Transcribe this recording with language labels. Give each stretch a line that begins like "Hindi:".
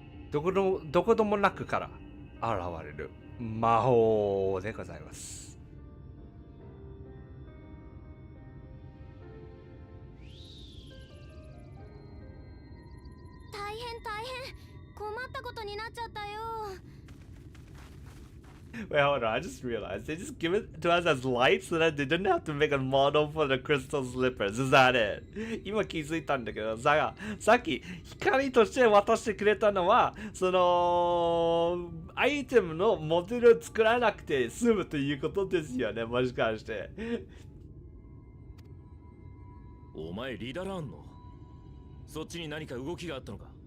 Japanese: どこでもなくから現れる魔法でございます。大変困ったことになっちゃったよ。
English: Wait, hold on. I just realized they just give it to us as light so that they didn't have to make a model for the crystal slippers. Is that it?
Japanese: 今気づいたんだけど、さっき光として渡してくれたのは、そのアイテムのモデルを作らなくて済むということですよね、もしかして。お前リーダーランのそっちに何か動きがあったのか。